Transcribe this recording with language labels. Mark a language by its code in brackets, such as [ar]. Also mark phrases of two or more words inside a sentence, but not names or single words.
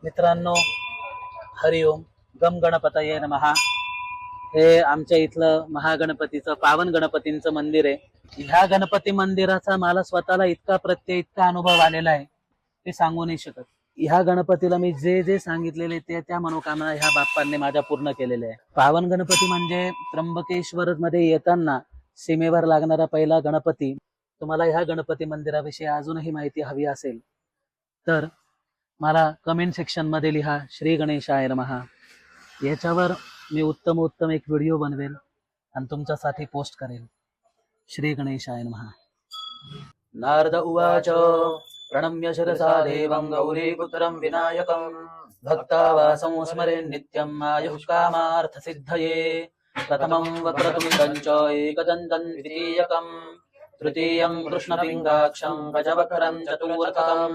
[mr] मित्रांनो, [sa] हरिओम. गम गणपतये नमः. [mr] हे आमच्या इथलं महागणपतीचं पावन गणपतींचं मंदिर आहे. ह्या गणपती मंदिराचा मला स्वतःला इतका अनुभव आलेला आहे ते सांगू नाही शकत. ह्या गणपतीला मी जे जे सांगितलेले त्या मनोकामना ह्या बाप्पांनी माझ्या पूर्ण केलेल्या आहे. पावन गणपती म्हणजे त्र्यंबकेश्वर मध्ये येताना सीमेवर लागणारा पहिला गणपती. तुम्हाला ह्या गणपती मंदिराविषयी अजूनही माहिती हवी असेल तर मला [en] comment section [mr] मध्ये लिहा. [sa] श्री गणेशाय नमः. [mr] याच्यावर मी उत्तम एक व्हिडिओ बनवेल आणि तुमच्यासाठी पोस्ट करेल. [sa] श्री गणेशाय नमः. नारद उवाच प्रणम्य शिरसा देवं गौरीपुत्रं विनायकं भक्तावासं स्मरे नित्यं आयुष्कामार्थ सिद्धये. प्रथमं वक्रतुण्डं च एकदन्तं द्वितीयकं तृतीयं कृष्णपिङ्गाक्षं गजवक्त्रं चतुर्थकं